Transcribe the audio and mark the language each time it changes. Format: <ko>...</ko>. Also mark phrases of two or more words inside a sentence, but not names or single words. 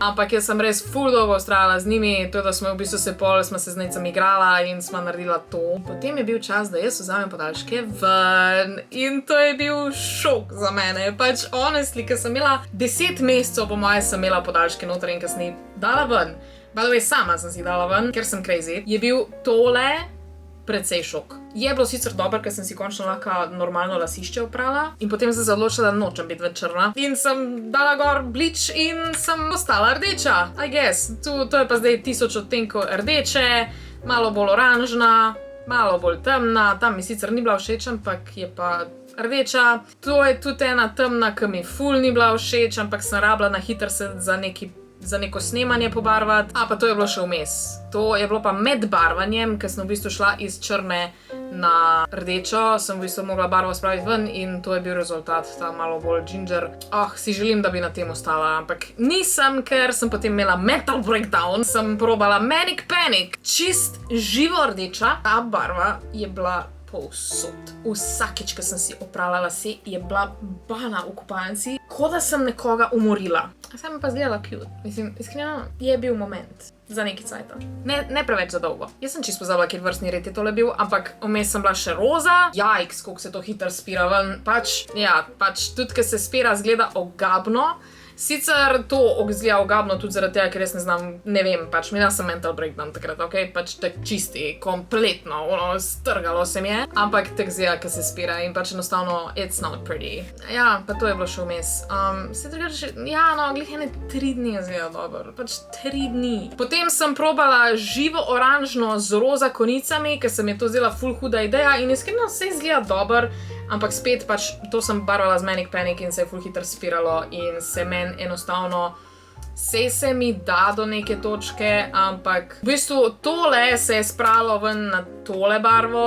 <sl>Ampak jaz sem res ful dolgo ustrajala z njimi, to da smo v bistvu smo se z Nejcem igrala in smo naredila to. Potem je bil čas, da jaz vzamem podaljške ven in to je bil šok za mene. Pač honestly, ker sem imela 10 mesecev po moje sem imela podaljške noter in kasneje dala ven.</sl> <en>By the way,</en> <sl>sama sem si dala ven, ker sem crazy. Je bil tole precej šok. Je bilo sicer dobro, ker sem si končno lahko normalno lasišče oprala in potem sem se odločila, da nočem biti več črna. In sem dala gor bleach in sem ostala rdeča.</sl> <en>I guess.</en> <sl>To je pa zdaj 1000 odtenkov rdeče, malo bolj oranžna, malo bolj temna. Tam mi sicer ni bila všeč, ampak je pa rdeča. To je tudi ena temna, ki mi ful ni bila všeč, ampak sem rabila na hitro se za neko snemanje pobarvati. Pa to je bilo še vmes. To je bilo pa med barvanjem, ker sem v bistvu šla iz črne na rdečo, sem v bistvu mogla barvo spraviti ven in to je bil rezultat, ta malo bolj ginger. Si želim, da bi na tem ostala, ampak nisem, ker sem potem imela</sl> <en>mental breakdown,</en> <sl>sem probala Manic Panic, čist živo rdeča. Ta barva je bila povsod. Vsakič, ko sem si oprala lase, je bila bana v kopalnici, kot da sem nekoga umorila. Sem mi pa zgledala cute. Mislim, iskreno, je bil moment za neki cajta. Ne preveč za dolgo. Jaz sem čisto pozabila, kjer vrstni red je tole bil, ampak vmes sem bila še roza. Jajks, koliko se to hitro spira ven. Pač tudi, ko se spira, zgleda ogabno. Sicer to izgleda ogabno tudi zaradi tega, ker res ne znam, ne vem, pač imela sem</sl> <en>mental breakdown</en> <sl>takrat, ok? Pač tak čisti, kompletno, strgalo se mi je, ampak tak zgleda, ko se spira in pač enostavno</sl> <en>it's not pretty.</en> <sl>Ja, pa to je bilo še vmes. Se drugače, glih ene 3 dni je zgleda dobro, pač 3 dni. Potem sem probala živo oranžno z roza konicami, ker se mi je to zdela ful huda ideja in iskreno se izgleda dobro. Ampak spet pač to sem barvala z Manic Panic in se je ful hitro spiralo in se meni enostavno se mi da do neke točke, ampak v bistvu tole se je spralo ven na tole barvo.</sl>